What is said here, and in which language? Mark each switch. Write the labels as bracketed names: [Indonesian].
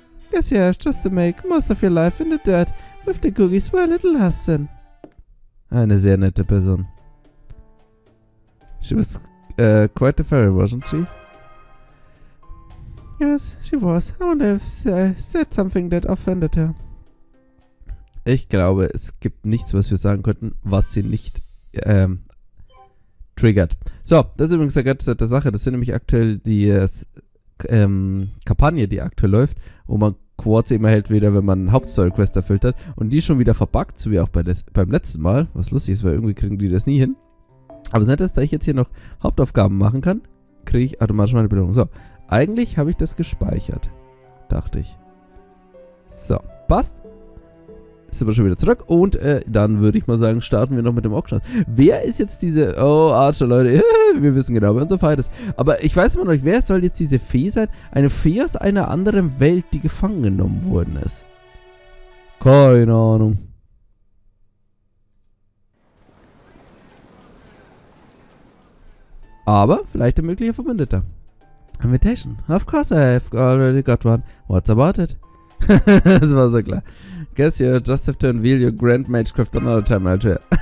[English] Guess you have just to make most of your life in the dirt with the cookies while it lasts then. [German] Eine sehr nette Person. [English] She was quite a fairy, wasn't she? Yes, she was. I wonder if said something that offended her. [German] Ich glaube, es gibt nichts, was wir sagen könnten, was sie nicht triggert. So, das ist übrigens eine ganz nette Sache. Das sind nämlich aktuell die Kampagne, die aktuell läuft, wo man Quartz immer hält wieder, wenn man einen Hauptstory-Quest erfüllt hat. Und die ist schon wieder verbuggt, so wie auch beim letzten Mal. Was lustig ist, weil irgendwie kriegen die das nie hin. Aber das Nette ist, da ich jetzt hier noch Hauptaufgaben machen kann, kriege ich automatisch meine Belohnung. So, eigentlich habe ich das gespeichert. Dachte ich. So, passt. Sind wir schon wieder zurück. Und dann würde ich mal sagen, starten wir noch mit dem Auction. Wer ist jetzt diese... Oh, Archer, Leute. Wir wissen genau, wer unser Feind ist. Aber ich weiß immer noch nicht, wer soll jetzt diese Fee sein? Eine Fee aus einer anderen Welt, die gefangen genommen worden ist. Keine Ahnung. Aber vielleicht ein möglicher Verbündeter. [English] Invitation. Of course I have already got one. What's about it? [German] Das war so klar. [English] Guess you just have to unveil your grand magecraft another time, Alter.